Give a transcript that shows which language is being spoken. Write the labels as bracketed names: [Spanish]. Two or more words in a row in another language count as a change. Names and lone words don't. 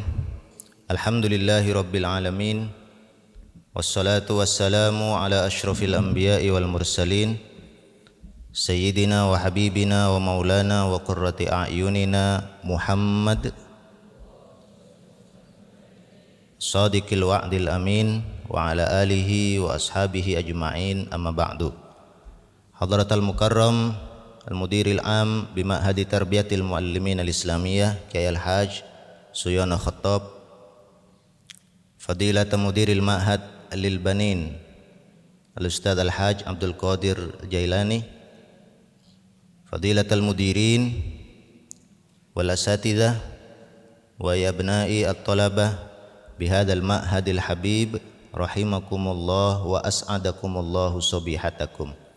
[Arabic] الحمد لله رب العالمين. والصلاة والسلام على أشرف الأنبياء والمرسلين، سيدنا وحبيبنا ومولانا وقرة أعيننا محمد صادق الوعد الأمين وعلى آله وأصحابه أجمعين، أما بعد. حضرة المكرم المدير العام بمعهد تربية المعلمين الإسلامية Kiai الحاج Suyana Khattab، فضيلة مدير المعهد للبنين الأستاذ الحاج عبد القادر الجيلاني، فضيلة المديرين والأساتذة ويا أبناء الطلبة بهذا المعهد الحبيب رحمكم الله وأسعدكم الله صباحكم.